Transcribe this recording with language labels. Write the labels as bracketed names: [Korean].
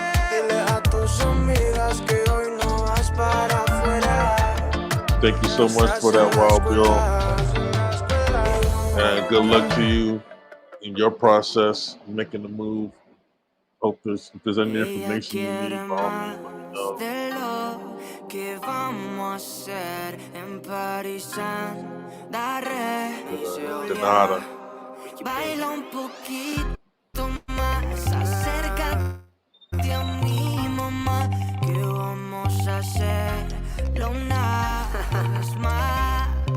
[Spanish] Dile a tus amigas que hoy no vas para afuera. [English] Thank you so much for that, Wild Bill. And good luck to you in your process, making the move. Hope if there's any information you need, by all means, let me know. [Spanish] ¿Qué vamos a hacer en París? De nada. Baila un poquito más, acércate a mi mamá, que vamos a hacerlo una vez más.